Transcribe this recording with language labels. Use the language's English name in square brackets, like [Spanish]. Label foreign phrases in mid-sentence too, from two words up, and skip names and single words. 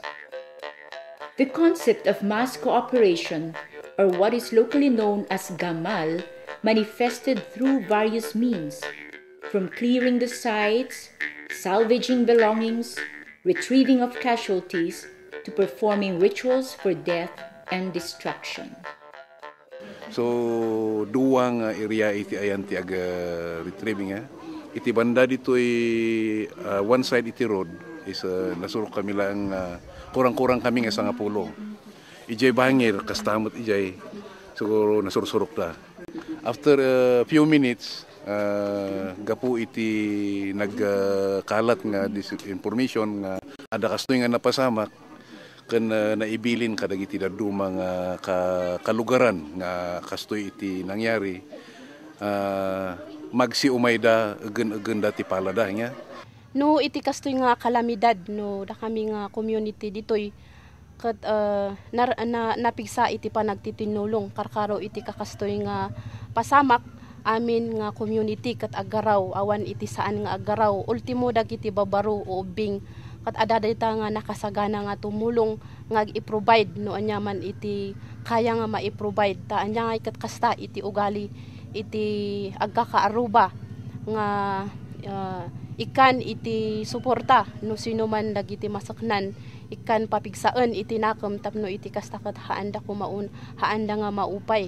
[English] The concept of mass cooperation, or what is locally known as gamal, manifested through various means, from clearing the sites, salvaging belongings, retrieving of casualties, to performing rituals for death and destruction. [Iloko] So duang area iti ayan ti aga retrieving iti banda ditoy [English] one side [Iloko] iti road is nasurok kami lang kurang-kurang kami nga 10. Ijay bangir kastamot ijay siguro nasursurok da. [English] After a few minutes [Iloko] gapu iti nagkalat nga information nga ada kastoy nga napasamak ken naibilin kadagiti daduma nga kalugaran nga kastoy iti nangyari magsi umayda egen dati palada nya no iti kastoy nga kalamidad no da kami nga community ditoy ket napigsa iti panagtitinulong karkaro iti kakastoy nga pasamak amin nga community ket agaraw awan iti saan nga agaraw ultimo dagiti babaro o ubing ket adadayta nga nakasagana nga tumulong nga i-provide no anyaman iti kaya nga ma-i-provide ta anya nga ket kasta iti ugali iti agkakaaruba nga ikan iti suporta no sino man dagiti masaknan ikan papigsaan iti nakam tapno iti kasta ket haanda kumaun haanda nga maupay